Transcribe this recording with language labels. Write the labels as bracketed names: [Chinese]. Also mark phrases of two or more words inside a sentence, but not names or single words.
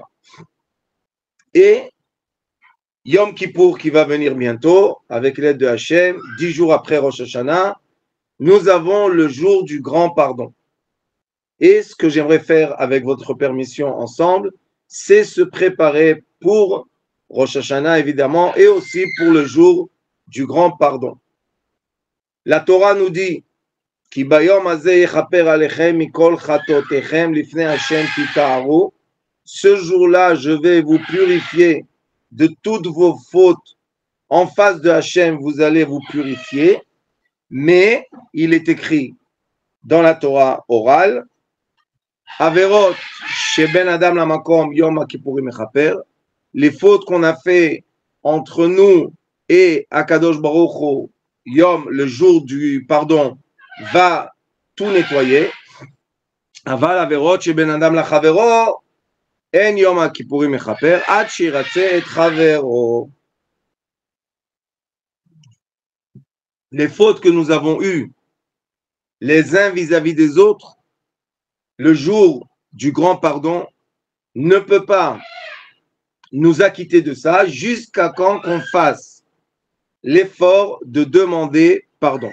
[French] Et Yom Kippour qui va venir bientôt, avec l'aide de Hachem, 10 jours après Rosh Hashanah, nous avons le jour du grand pardon. Et ce que j'aimerais faire avec votre permission ensemble, c'est se préparer pour Rosh Hashanah évidemment, et aussi pour le jour du grand pardon. La Torah nous dit [Hebrew] כי ביום הזה יכפר עליכם מכל חטאתיכם לפני השם תטהרו. [French] Ce jour-là, je vais vous purifier de toutes vos fautes. En face de Hashem, vous allez vous purifier. Mais il est écrit dans la Torah orale [Hebrew] עבירות שבין אדם למקום יום הכיפורים מכפר. [French] Les fautes qu'on a fait entre nous et [Hebrew] הקדוש ברוך הוא, [French] Yom, le jour du pardon, va tout nettoyer. [Hebrew] אבל עבירות שבין אדם לחברו אין יום הכיפורים מכפר עד שירצה את חברו. [French] Les fautes que nous avons eues les uns vis-à-vis des autres, le jour du grand pardon ne peut pas nous acquitter de ça jusqu'à quand qu'on fasse l'effort de demander pardon.